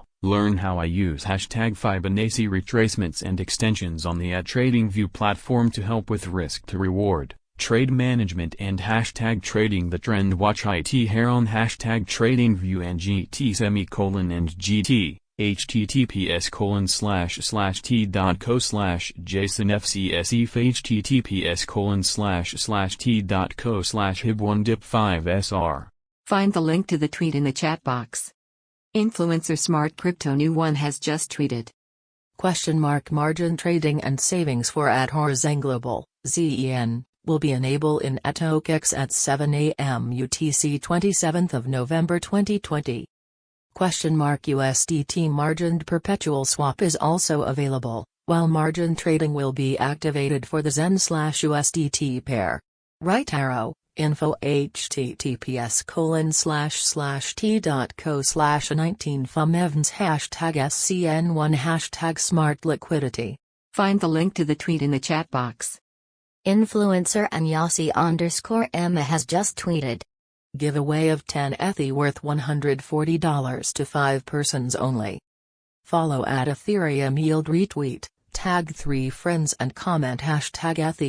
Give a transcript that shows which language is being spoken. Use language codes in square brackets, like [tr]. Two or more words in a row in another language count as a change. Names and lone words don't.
[en] Learn how I use hashtag Fibonacci retracements and extensions on the TradingView platform to help with risk to reward, trade management and hashtag trading the trend. Watch IT here on hashtag TradingView and GT https://t.co/jasonfcsef https://t.co/hib1dip5sr. Find the link to the tweet in the chat box. Influencer Smart Crypto New One has just tweeted. Margin trading and savings for @Horizon Global, ZEN, will be enabled in ETH at 7 a.m. UTC 27th of November 2020. USDT margined perpetual swap is also available, while margin trading will be activated for the ZEN/USDT pair. Right arrow, info https://t.co/19fumevns #SCN1 #SmartLiquidity. Find the link to the tweet in the chat box. Influencer Anyasi_Emma has just tweeted. Giveaway of 10 ETH worth $140 to 5 persons only. Follow @Ethereum Yield retweet, tag 3 friends and comment hashtag ETH.